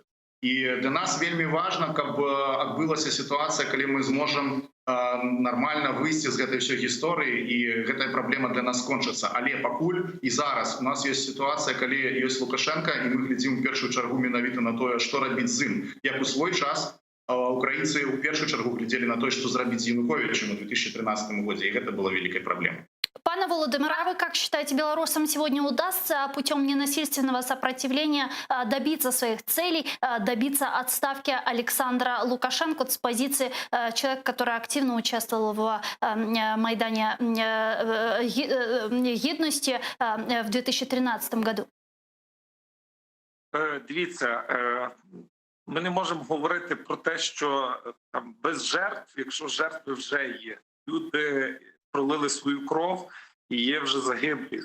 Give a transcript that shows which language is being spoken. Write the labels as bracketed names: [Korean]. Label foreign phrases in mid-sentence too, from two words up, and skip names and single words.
[Belarusian] І для нас вельмі важна, каб адбылася сітуацыя, калі мы зможам нармальна выйсці з гэтай ўсёй гісторыі, і гэтая праблема для нас скончыцца. Але пакуль і зараз у нас ёсць сітуацыя, калі ёсць Лукашенка, і мы глядзім у першую чаргу менавіта на тое, што рабіць з ім. Як у свой час украінцы ў першую чаргу глядзелі на тое, што зрабіць з Януковічам у 2013 годзе, і гэта была вялікай праблемай. [Ukrainian] Пане Володимире, [Russian] а вы как считаете, белорусам сегодня удастся путем ненасильственного сопротивления добиться своих целей, добиться отставки Александра Лукашенко с позиции человека, который активно участвовал в Майдане Гідності в 2013 году? [Ukrainian] Дивіться, ми не можемо говорити про те, що там без жертв, якщо жертви вже є. Люди пролили свою кров і є вже загиблі.